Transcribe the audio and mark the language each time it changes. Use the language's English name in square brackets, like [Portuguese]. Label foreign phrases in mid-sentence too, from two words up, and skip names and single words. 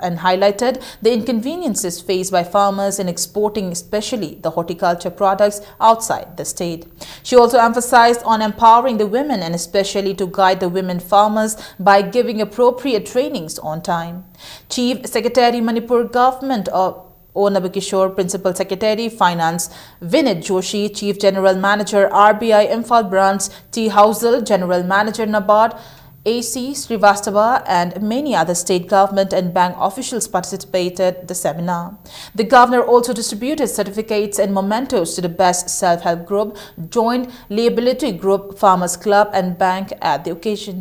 [English] and highlighted the inconveniences faced by farmers in exporting especially the horticulture products outside the state. She also emphasized on empowering the women and especially to guide the women farmers by giving appropriate trainings on time. Chief Secretary Manipur Government of O. Nabakishore, Principal Secretary Finance Vinit Joshi, Chief General Manager RBI Imphal Branch T. Housel, General Manager NABARD AC Srivastava and many other state government and bank officials participated in the seminar. The governor also distributed certificates and mementos to the best self-help group, joint liability group, farmers club and bank at the occasion.